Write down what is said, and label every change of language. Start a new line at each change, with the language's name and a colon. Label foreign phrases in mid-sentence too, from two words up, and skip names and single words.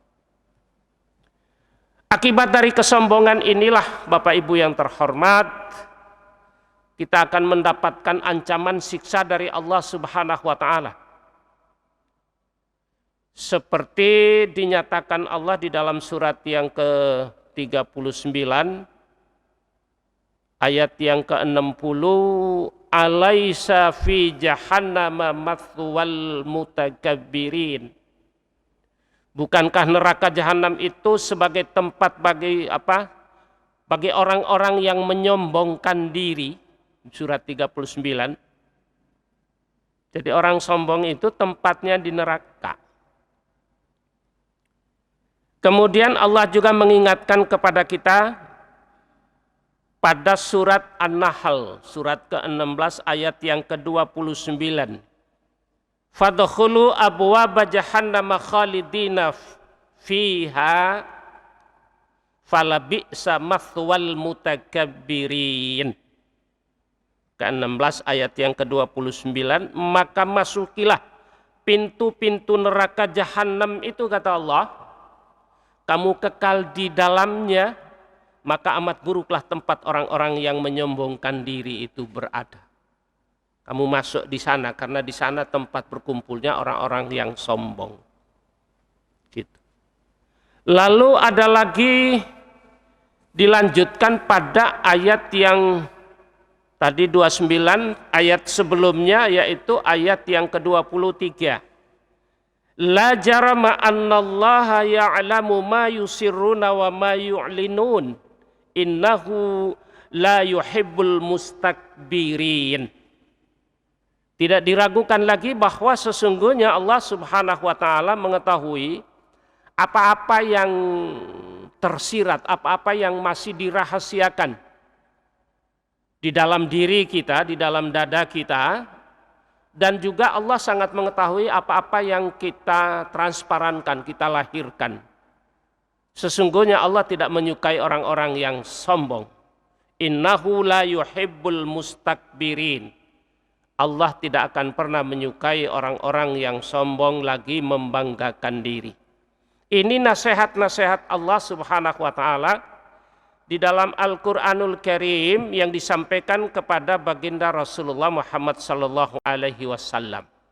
Indonesian: Akibat dari kesombongan inilah Bapak Ibu yang terhormat, kita akan mendapatkan ancaman siksa dari Allah
Arabic: سبحانه وتعالى.
Indonesian: Seperti dinyatakan Allah di dalam surat yang ke-39 ayat yang ke-60,
Arabic: أليس في جهنم مثوى المتكبرين.
Indonesian: Bukankah neraka jahanam itu sebagai tempat bagi apa? Bagi orang-orang yang menyombongkan diri. Surat 39. Jadi orang sombong itu tempatnya di neraka. Kemudian Allah juga mengingatkan kepada kita pada surat An-Nahl, surat ke-16 ayat yang ke-29.
Arabic: فادخلوا أبواب جهنم خالدين فيها فلبئس مثوى المتكبرين.
Indonesian: Ke-16 ayat yang ke-29, maka masukilah pintu-pintu neraka jahanam itu, kata Allah, kamu kekal di dalamnya, maka amat buruklah tempat orang-orang yang menyombongkan diri itu berada. Kamu masuk di sana karena di sana tempat berkumpulnya orang-orang yang sombong. Gitu. Lalu ada lagi dilanjutkan pada ayat yang tadi 29, ayat sebelumnya yaitu ayat yang ke-23.
Arabic: لا جرم أن الله يعلم ما يسرون وما يعلنون إنه لا يحب المستكبرين.
Indonesian: Tidak diragukan lagi bahwa sesungguhnya Allah
Arabic: سبحانه وتعالى
Indonesian: mengetahui apa-apa yang tersirat, apa-apa yang masih dirahasiakan di dalam diri kita, di dalam dada kita. Dan juga Allah sangat mengetahui apa-apa yang kita transparankan, kita lahirkan. Sesungguhnya Allah tidak menyukai orang-orang yang sombong.
Arabic: إنه لا يحب المستكبرين.
Indonesian: Allah tidak akan pernah menyukai orang-orang yang sombong lagi membanggakan diri. Ini nasihat-nasihat Allah
Arabic: سبحانه وتعالى
Indonesian: di dalam Al-Qur'anul Karim yang disampaikan kepada baginda Rasulullah Muhammad
Arabic: صلى الله عليه وسلم.